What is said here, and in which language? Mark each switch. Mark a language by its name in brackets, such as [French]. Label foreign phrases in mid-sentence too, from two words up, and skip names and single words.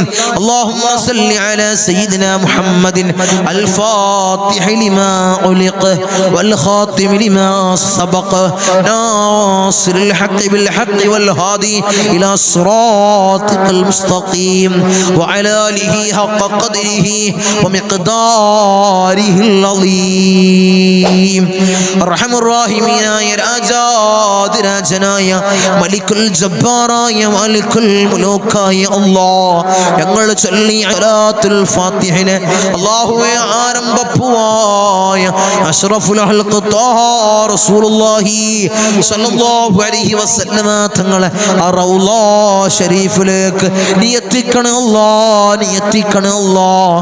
[Arabic] اللهم صل على سيدنا محمد الفاتح لما أغلق والخاتم لما سبق ناصر الحق بالحق والهادي إلى صراطك المستقيم وعلى آله حق قدره ومقداره العظيم. أرحم الراحمين يا [Malayalam] راجا രാജനായ മലിക് മലിക്കുൽ ജബ്ബാറായ മലിക്കുൽ മുലൂക്കായ അല്ലാഹ് ഞങ്ങൾ ചൊല്ലിയ സലാത്തുൽ ഫാത്തിഹനെ അല്ലാഹുവേ ആരംഭപ്പുവായ [Arabic] أشرف الخلق طه رسول الله صلى الله عليه وسلم [Malayalam] തങ്ങളെ റൗള ശരീഫിലേക്ക് നീ എത്തിക്കണേ അല്ലാഹ്, നീ എത്തിക്കണേ അല്ലാഹ്.